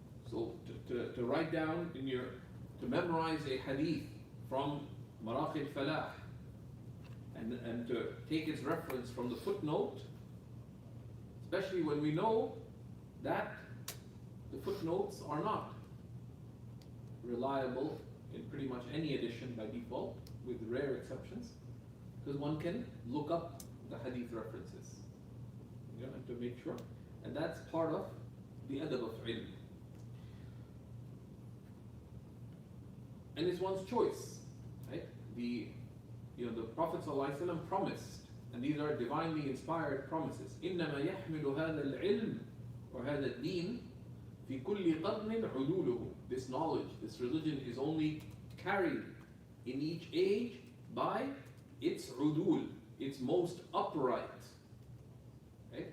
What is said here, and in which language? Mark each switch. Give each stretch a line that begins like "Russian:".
English: So to write down to memorize a hadith from Maraqi al-Falah and to take its reference from the footnote, especially when we know that the footnotes are not reliable in pretty much any edition by default, with rare exceptions, because one can look up the hadith references, and to make sure, and that's part of the adab of ilm. And it's one's choice, right? The Prophet ﷺ promised, and these are divinely inspired promises.
Arabic: إنما يحمل هذا العلم وهذا الدين في كل قرن عدوله.
English: This knowledge, this religion is only carried in each age by its udul, its most upright, right?